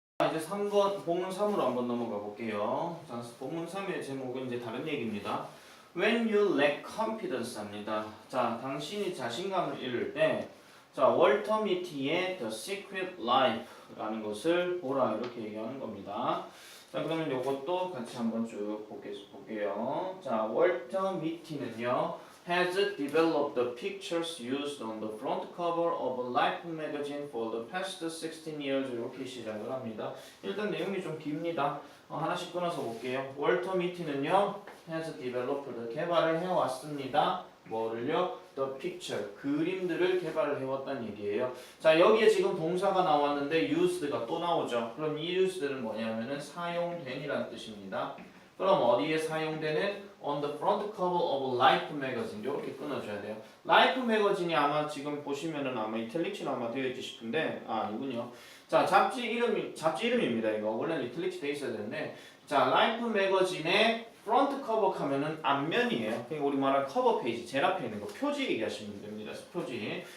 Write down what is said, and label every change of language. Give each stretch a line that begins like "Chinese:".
Korean: 이제 3번 본문 3으로 한번 넘어가 볼게요. 자, 본문 3의 제목은 이제 다른 얘기입니다.
English: When you lack confidence
Korean: 합니다. 자, 당신이 자신감을 잃을 때, 자, 월터 미티의 The Secret Life라는 것을 보라 이렇게 얘기하는 겁니다. 자, 그러면 이것도 같이 한번 쭉 볼게요. 자, 월터 미티는요.
English: has developed the pictures used on the front cover of a Life magazine for the past 16 years
Korean: 이렇게 시작을 합니다. 일단 내용이 좀 깁니다. 하나씩 끊어서 볼게요. 월터 미티는요
English: has developed
Korean: 개발을 해왔습니다. 뭐를요?
English: The picture
Korean: 그림들을 개발을 해왔다는 얘기예요. 자 여기에 지금 동사가 나왔는데 used가 또 나오죠. 그럼 이 used는 뭐냐면은 사용된이라는 뜻입니다. 그럼 어디에 사용되는
English: on the front cover of Life magazine
Korean: 이렇게 끊어줘야 돼요. Life magazine이 아마 지금 보시면은 아마 이탈릭치로 아마 되어 있지 싶은데 이군요. 자 잡지 이름입니다. 이거 원래는 이탈릭치 돼 있어야 되는데 자 Life magazine의 프론트 커버 하면은 앞면이에요. 그러니까 우리 말하는 커버 페이지 제일 앞에 있는 거 표지 얘기하시면 됩니다. 표지.